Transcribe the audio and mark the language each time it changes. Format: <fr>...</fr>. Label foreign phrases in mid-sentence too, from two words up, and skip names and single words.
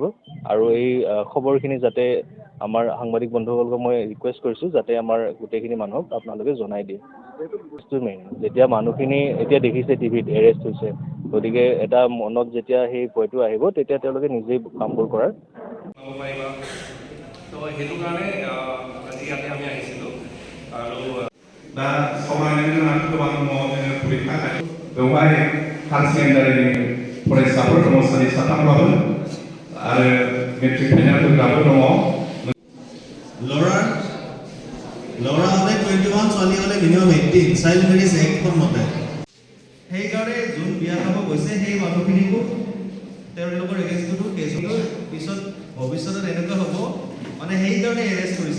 <as>আৰু এই খবৰখিনি যাতে আমাৰ সাংবাদিক বন্ধুসকলক মই ৰিকুৱেষ্ট কৰিছোঁ যাতে আমাৰ গোটেইখিনি মানুহক আপোনালোকে জনাই দিয়ে। মেইন যেতিয়া মানুহখিনি এতিয়া দেখিছে টিভিত এৰেষ্ট হৈছে, গতিকে এটা মনত যেতিয়া সেই ভয়টো আহিব তেতিয়া তেওঁলোকে নিজেই কামবোৰ কৰাৰ সেইটো কাৰণে আজি ইয়াতে আমি আহিছিলোঁ আৰু</as> <brx>दा समायनायनि गोबां परीक्षा बेवहाय हायार सेकेन्डारिनि फरायसाफोर दङ सानै साथामब्लाबो आरो मेट्रिक फाइनाल होग्राबो दङ।</brx> <as>ল'ৰা হ'লে 21, ছোৱালী হ'লে মিনিমাম 18</as> <en>child marriage act</en> <as>মতে। সেইকাৰণে যোন বিয়া খাব গৈছে সেই মানুহখিনিকো তেওঁলোকৰ এগেইনষ্টতো কেছ হ'ব। পিছত ভৱিষ্যতত এনেকুৱা হ'ব, মানে সেইকাৰণে এৰেষ্ট কৰিছে।</as>